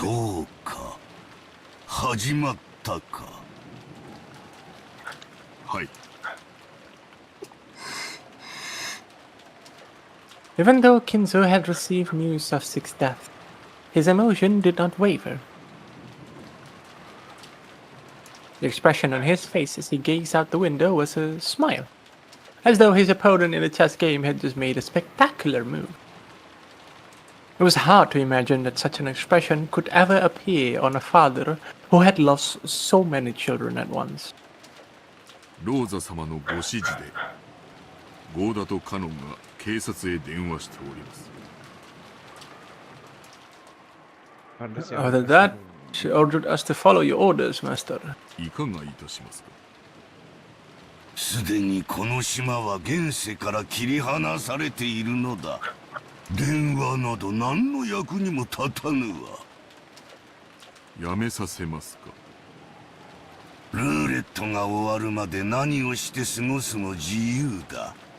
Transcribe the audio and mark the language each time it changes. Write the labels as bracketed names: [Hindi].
[Japanese] そうか始まったかはい [English] Even though Kinzo had received news of Six deaths, his emotion did not waver. The expression on his face as he gazed out the window was a smile, as though his opponent in the chess game had just made a spectacular move. It was hard to imagine that such an expression could ever appear on a father who had lost so many children at once. [Japanese] ローザ様のご指示でゴーダとカノンが警察へ電話しております。 [English] After that, she ordered us to follow your orders, master. [Japanese] いかがいたしますか。すでにこの島は現世から切り離されているのだ。電話など何の役にも立たぬわ。やめさせますか。ルーレットが終わるまで何をして過ごすも自由だ。